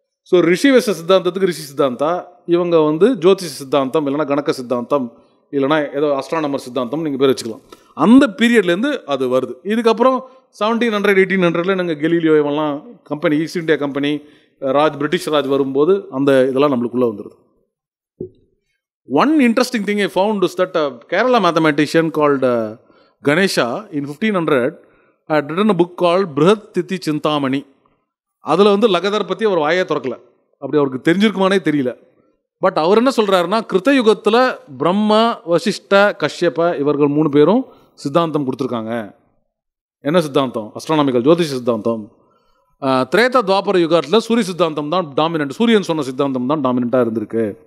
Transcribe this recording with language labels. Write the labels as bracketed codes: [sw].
[ta] So ரிஷி வேஷ சித்தாந்தத்துக்கு ரிஷி சித்தாந்தா, இவங்க வந்து ஜோதிஷ சித்தாந்தம், இல்லைனா கணக்க சித்தாந்தம், இல்லைனா ஏதோ அஸ்ட்ரானமர் சித்தாந்தம் நீங்கள் பேர் வச்சுக்கலாம். அந்த பீரியட்லேருந்து அது வருது. இதுக்கப்புறம் 1700 1800 நாங்கள் கெலீலியோ இவெல்லாம் company, east India company, British Raj வரும்போது அந்த இதெல்லாம் நம்மளுக்குள்ளே வந்துடுது. [en] One interesting thing I found is that a Kerala mathematician called Ganesha in 1500 had written a book called Brihat Tithi Chintamani. [ta] அதில் வந்து லகதர் பற்றி அவர் வாயே திறக்கல, அப்படி அவருக்கு தெரிஞ்சிருக்குமானே தெரியல. பட் அவர் என்ன சொல்கிறாருன்னா, கிருத்தயுகத்தில் பிரம்மா, வசிஷ்ட, கஷ்யப இவர்கள் 3 பேரும் சித்தாந்தம் கொடுத்துருக்காங்க. என்ன சித்தாந்தம்? அஸ்ட்ரானாமிக்கல் ஜோதிஷ சித்தாந்தம். திரேதா துவாபர யுகத்தில் சூரிய சித்தாந்தம் தான் டாமினன்ட், சூரியன் சொன்ன சித்தாந்தம் தான் டாமினண்ட்டாக இருந்திருக்கு.